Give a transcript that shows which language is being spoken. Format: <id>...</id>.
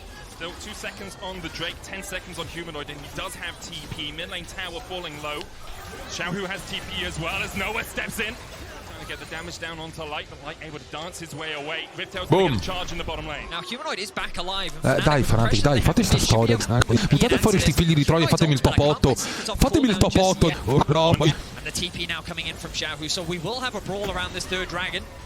<en>Still 2 seconds on the Drake, 10 seconds on Humanoid, and he does have TP. Mid lane tower falling low. Xiaohu has TP as well as Noah steps in. Trying to get the damage down onto Light, but Light able to dance his way away. Riptail's going to charge in the bottom lane. Now Humanoid is back alive.</en> <it>Dai Fnatic, dai, fate sta storia. Buttate fuori sti figli di Troia e fatemi il top 8. Fatemi il top 8. Oh, no.</it> <en>And the TP now coming in from Xiaohu, so we will have a brawl around this third dragon.</en>